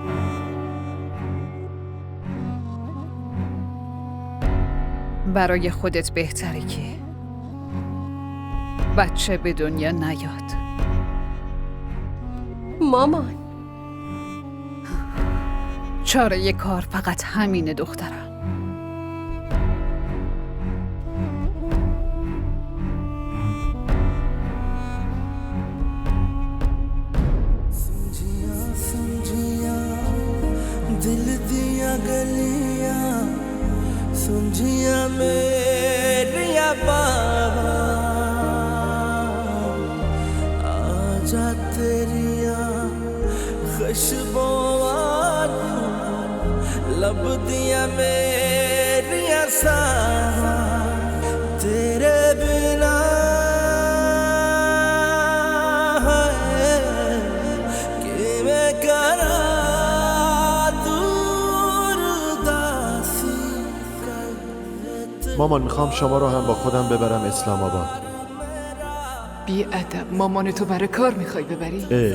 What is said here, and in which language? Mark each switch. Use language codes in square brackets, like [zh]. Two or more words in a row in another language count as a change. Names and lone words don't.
[fa] برای خودت بهتره که بچه به دنیا نیاد. مامان چاره کار فقط همینه دخترم. [pa] ਦਿਲ ਦੀਆਂ ਗਲੀਆਂ ਸੁੰਝੀਆਂ ਮੇਰੀਆਂ ਬਾਬਾ ਆਜਾ ਤੇਰੀਆਂ ਖੁਸ਼ਬੂਆਂ ਲੱਭ ਦੀਆਂ ਮੇਰੀਆਂ ਸਾਹਵਾਂ ਤੇਰੇ ਬਿਨਾ [fa] مامان میخوام شما رو هم با خودم ببرم اسلام آباد. بی ادب، مامان تو برای کار میخوای ببری؟